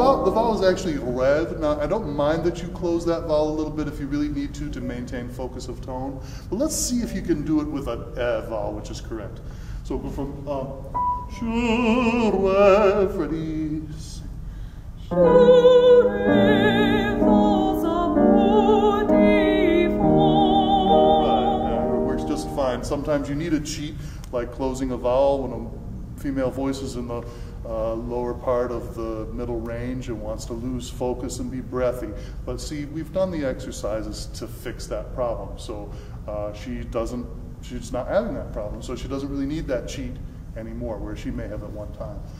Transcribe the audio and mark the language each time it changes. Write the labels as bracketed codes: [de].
[en] The vowel is actually re rêve. Now, I don't mind that you close that vowel a little bit if you really need to maintain focus of tone. But let's see if you can do it with an vowel, which is correct. So go from [fr] je rêve, [en] ready, sing. [fr] Je rêve aux amours divins. [en] Right, yeah, it works just fine. Sometimes you need a cheat, like closing a vowel when a female voice is in the lower part of the middle range and wants to lose focus and be breathy. But see, we've done the exercises to fix that problem. So she's not having that problem, so she doesn't really need that cheat anymore, where she may have at one time.